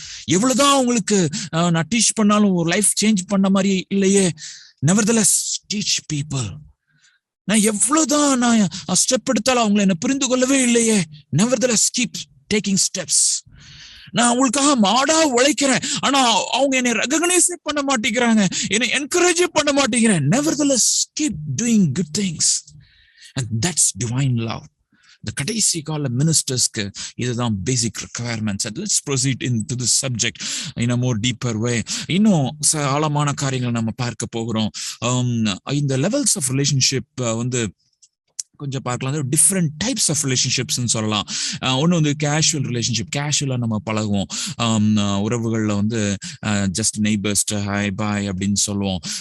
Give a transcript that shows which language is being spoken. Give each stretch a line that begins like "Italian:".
Tamil: எவ்வளவுதான் உங்களுக்கு நான் டீச் பண்ணாலும் ஒரு லைஃப் சேஞ்ச் பண்ண மாதிரி இல்லையே,
English: nevertheless teach people.
Tamil: நான் எவ்வளவுதான் நான் ஸ்டெப் எடுத்தாலும் அவங்களை என்ன புரிந்து கொள்ளவே இல்லையே,
English: nevertheless keep taking steps.
Tamil: நான் அவங்களுக்காக மாடா உழைக்கிறேன், ஆனா அவங்க என்னை ரெகக்னைஸ் பண்ண மாட்டேங்கிறாங்க, என்னை என்கரேஜ் பண்ண மாட்டேங்கிறேன்.
English: nevertheless keep doing good things, and that's divine love.
Tamil: The கடைசி கால மினிஸ்டர்ஸ்க்கு இதுதான் பேசிக் requirements.
English: Let's proceed into this subject in a more deeper way.
Tamil: இன்னும் ஆழமான காரியங்களை நம்ம பார்க்க போகிறோம். இந்த லெவல்ஸ் ஆஃப் ரிலேஷன்ஷிப் வந்து கொஞ்சம் பார்க்கலாம். டிஃப்ரெண்ட் டைப்ஸ் ஆஃப் ரிலேஷன்ஷிப்ஸ்ன்னு சொல்லலாம். ஒன்று வந்து கேஷுவல் ரிலேஷன்ஷிப், கேஷுவலாக நம்ம பழகுவோம். உறவுகளில் வந்து ஜஸ்ட் நெய்பர்ஸ் ஹாய் பாய் அப்படின்னு சொல்லுவோம்.